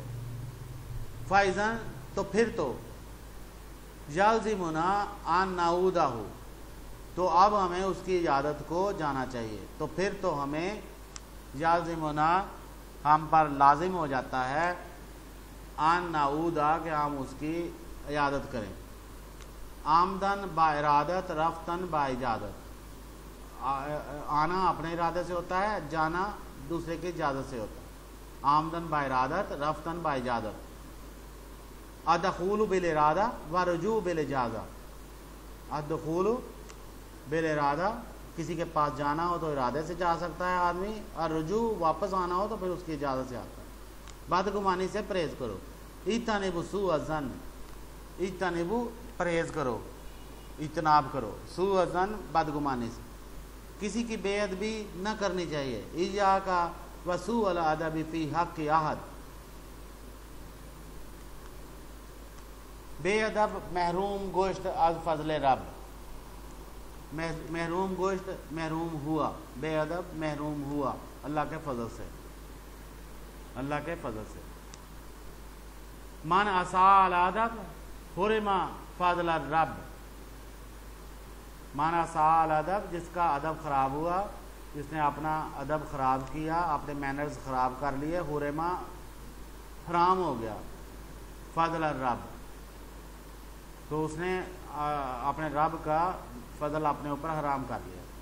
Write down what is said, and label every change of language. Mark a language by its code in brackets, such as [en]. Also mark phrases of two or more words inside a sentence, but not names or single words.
[ur] فائزن تو پھر تو [ar] یلزمنا ان نعودہ [ur] تو اب ہمیں اس کی عیادت کو جانا چاہیے. تو پھر تو ہمیں یلزمنا ہم پر لازم ہو جاتا ہے [ar] ان نعودہ [ur] کہ ہم اس کی عیادت کریں. [fa] آمدن با ارادت رفتن با اجازت. [ur] آنا اپنے ارادے سے ہوتا ہے, جانا دوسرے کی اجازت سے ہوتا ہے. [fa] آمدن با ارادت رفتن با اجازت. [ar] الدخول بالارادہ و رجوع بالاجازہ. الدخول بالارادہ [ur] کسی کے پاس جانا ہو تو ارادے سے جا سکتا ہے آدمی, اور رجوع واپس آنا ہو تو پھر اس کی اجازت سے آتا ہے. بدگمانی سے پرہیز کرو. [ar] اجتنبوا سوء الظن. [ur] اجتنبوا پرہیز کرو, اجتناب کرو. [ar] سوء الظن [ur] بدگمانی سے. کسی کی بے ادبی نہ کرنی چاہیے. [ar] ایاک وسوء الادب فی حق احد. [fa] بے ادب محروم گوشت از فضل رب. محروم گوشت [ur] محروم ہوا, بے ادب محروم ہوا اللہ کے فضل سے, اللہ کے فضل سے. [ar] من اساء الادب حرم فضل الرب. من اساء الادب [ur] جس کا ادب خراب ہوا, جس نے اپنا ادب خراب کیا, اپنے مینرز خراب کر لیے, حرم حرام ہو گیا [ar] فضل الرب. [ur] تو اس نے اپنے رب کا فضل اپنے اوپر حرام کر لیا.